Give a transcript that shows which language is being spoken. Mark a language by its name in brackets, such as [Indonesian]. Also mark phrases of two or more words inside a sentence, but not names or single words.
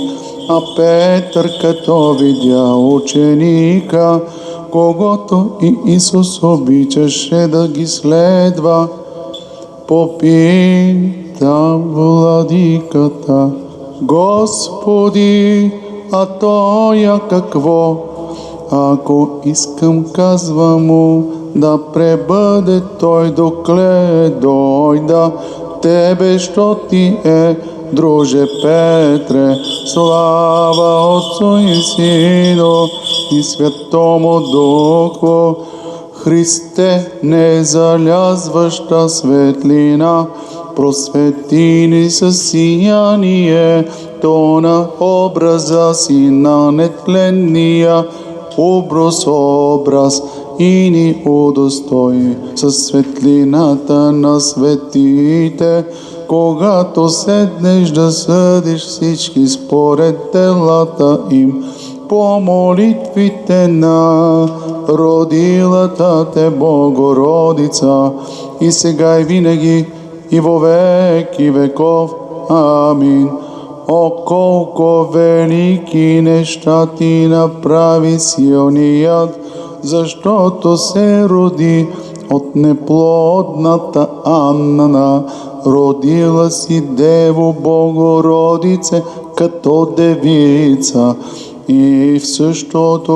[Bulgarian] А Петър, като видя ученика, когото и Исус обичаше да ги следва, попита владиката: Господи, а тоя какво? Ако искам, казва му, да пребъде той докле дойда. Тебе, що ти е, друже Петре, [Church Slavic] слава Отцу и Сину и Святому Духу. [Bulgarian] Христе, не залязваща светлина, просвети ни със сияние, то на образа си на нетленния образ и ни удостои със светлината на светите, когато седнеш да съдиш всички според делата им, по молитвите на родилата те Богородица, и сега и винаги и [Church Slavic] во веки веков. [Bulgarian] Амин. О, колко велики неща ти направи силният, защото се роди от неплодната Анна, родила си Дево Богородице като девица, и в същото